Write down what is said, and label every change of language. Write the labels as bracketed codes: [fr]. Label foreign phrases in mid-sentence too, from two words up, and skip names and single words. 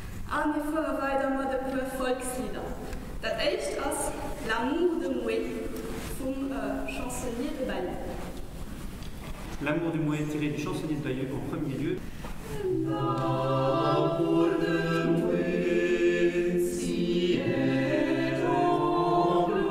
[de] Und wir fahren weiter mit ein paar Volkslieder. Das erste ist L'amour de Mouet vom Chansonnier de Bayeux. [fr] L'amour du Mouet tiré du chansonnier de Bayeux en premier lieu. L'amour de Mouet, si est en